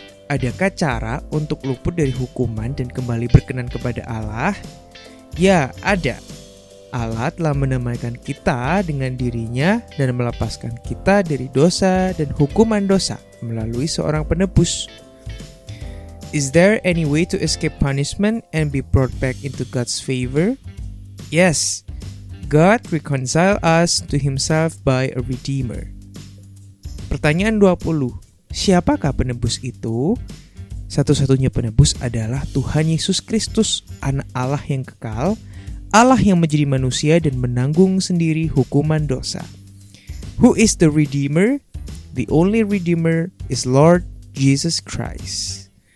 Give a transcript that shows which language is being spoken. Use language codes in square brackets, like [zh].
[id] Adakah cara untuk luput dari hukuman dan kembali berkenan kepada Allah? Ya, ada. Allah telah menamaikan kita dengan dirinya dan melepaskan kita dari dosa dan hukuman dosa melalui seorang penebus. [en] Is there any way to escape punishment and be brought back into God's favor? Yes. God reconcile us to himself by a redeemer. [id] Pertanyaan 20. Siapakah penebus itu? Satu-satunya penebus adalah Tuhan Yesus Kristus, Anak Allah yang kekal, Allah yang menjadi manusia dan menanggung sendiri hukuman dosa. [en] Who is the Redeemer? The only Redeemer is Lord Jesus Christ.